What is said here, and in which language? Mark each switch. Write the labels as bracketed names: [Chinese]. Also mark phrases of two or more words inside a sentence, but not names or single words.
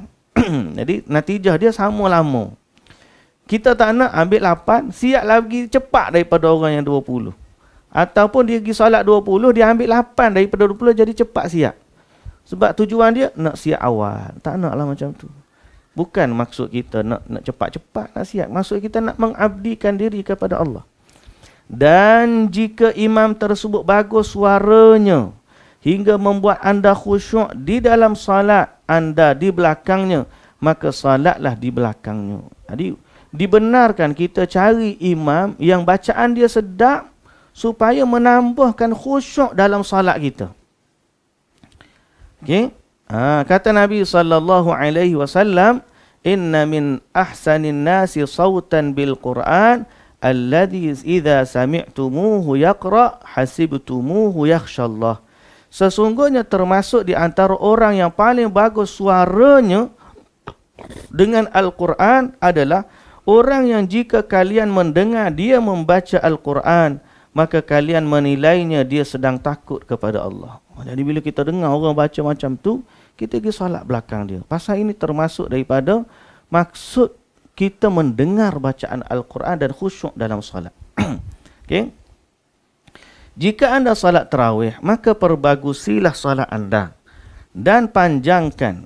[Malay] Jadi natijah dia sama lama. Kita tak nak ambil 8, siap lagi cepat daripada orang yang 20. Ataupun dia pergi solat 20, dia ambil 8 daripada 20 jadi cepat siap. Sebab tujuan dia nak siap awal. Tak naklah macam tu. Bukan maksud kita nak cepat-cepat nak siap. Maksud kita nak mengabdikan diri kepada Allah. [Indonesian] Dan jika imam tersebut bagus suaranya hingga membuat anda khusyuk di dalam salat anda di belakangnya, maka salatlah di belakangnya. [Malay] Jadi dibenarkan kita cari imam yang bacaan dia sedap supaya menambahkan khusyuk dalam salat kita. Okey. Kata Nabi [Arabic] صلى الله عليه وسلم, "إن من أحسن الناس صوتا بالقرآن الذي إذا سمعتموه يقرأ حسبتموه يخشى الله." [Indonesian] Sesungguhnya termasuk di antara orang yang paling bagus suaranya dengan Al-Quran adalah orang yang jika kalian mendengar dia membaca Al-Quran, maka kalian menilainya dia sedang takut kepada Allah. [Malay] Jadi bila kita dengar orang baca macam tu, kita pergi solat belakang dia. Pasal ini termasuk daripada maksud kita mendengar bacaan Al-Quran dan khusyuk dalam solat. Okay? [Indonesian] Jika anda solat tarawih, maka perbagusilah solat anda dan panjangkan.